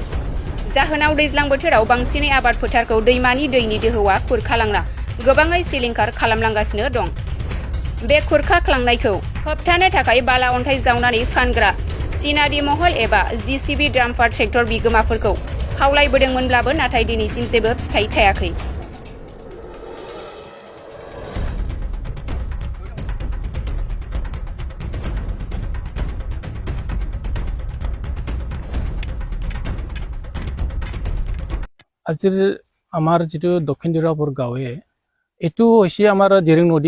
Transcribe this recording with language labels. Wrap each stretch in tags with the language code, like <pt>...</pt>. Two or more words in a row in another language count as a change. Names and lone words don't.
<brx>जाहोनाव दैज्लां बोथोराव बांसिनै आबाद फोथारखौ दैमानि दैनि दोहौआ खुरखालांना गोबाङै सिलिंखार खालामलांगासिनो दं। बे खुरखाख्लांनायखौ होबथानो थाखाय बाला अन्थाइ जावनानै फानग्रा सिनारि महल एबा जेसिबि</brx> <en>dumper tractor</en> <brx>बिगोमाफोरखौ खावलायबोदोंमोनब्लाबो नाथाय दिनैसिम जेबो फिथाइ थायाखै।</brx> <as>আজিৰ আমাৰ যিটো দক্ষিণ দিৰাপুৰ গাঁৱে এইটো হৈছে আমাৰ দিৰিং নদী।</as>